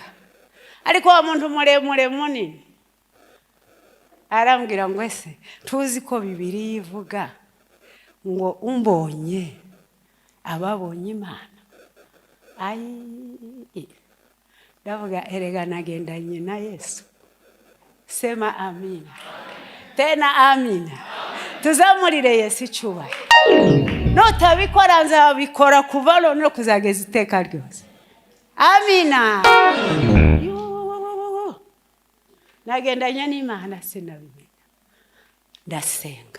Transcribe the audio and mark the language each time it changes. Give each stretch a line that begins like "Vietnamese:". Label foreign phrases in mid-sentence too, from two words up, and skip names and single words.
Kinyarwanda: Ariko wa muntu muremure munini arambwira ngo ese tuzi ko Bibiliya ivuga ngo umbonye ababonye Imana. Ndavuga erega nagendanye na Yesu.
Swahili: Sema amina. Tena amina.
Kinyarwanda: Tuzamurire Yesu icyubahiro. Notabikora nzabikora kuva none kuzageza iteka ryose. Amina. Nagendanye n'Imana sinabimenya. Ndasenga.